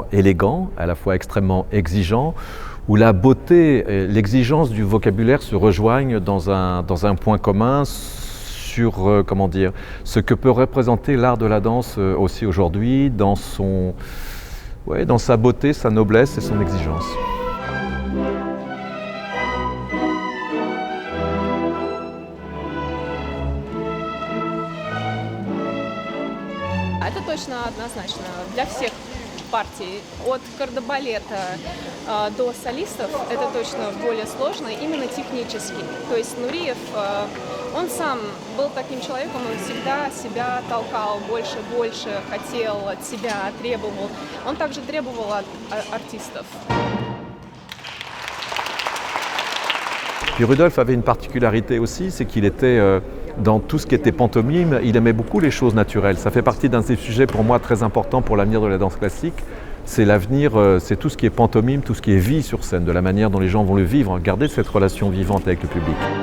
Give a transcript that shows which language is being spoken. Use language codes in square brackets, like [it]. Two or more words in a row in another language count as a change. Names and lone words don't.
[fr] élégant, à la fois extrêmement exigeant, où la beauté et l'exigence du vocabulaire se rejoignent dans un point commun sur ce que peut représenter l'art de la danse aussi aujourd'hui, dans sa beauté, sa noblesse et son exigence. [ru] Это точно однозначно для всех партий. От кардебалета до солистов это точно более сложно, именно технически. То есть Нуриев, он сам был таким человеком, он всегда себя толкал больше, хотел от себя, требовал. Он также требовал от артистов. [fr] Puis Rudolf avait une particularité aussi, c'est qu'il était dans tout ce qui était pantomime, il aimait beaucoup les choses naturelles. Ça fait partie d'un des sujets pour moi très importants pour l'avenir de la danse classique. C'est l'avenir, c'est tout ce qui est pantomime, tout ce qui est vie sur scène, de la manière dont les gens vont le vivre, garder cette relation vivante avec le public.